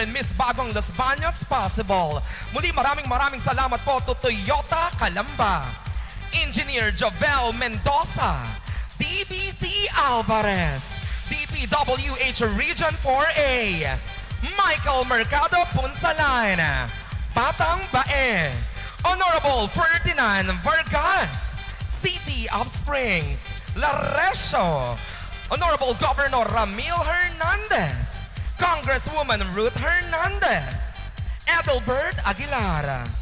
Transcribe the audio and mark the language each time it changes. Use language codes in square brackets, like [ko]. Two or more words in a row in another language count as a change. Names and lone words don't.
[en] and Miss Bagong Los Baños possible. [tl] Muli maraming salamat po to Toyota Calamba, Engineer Jovel Mendoza, DBC Alvarez, DPWH Region 4A, Michael Mercado Punsalan, Batang Bae, Honorable Ferdinand Vargas, City of Springs, Laresio, Honorable Governor Ramil Hernandez, Congresswoman Ruth Hernandez, Adelbert Aguilar,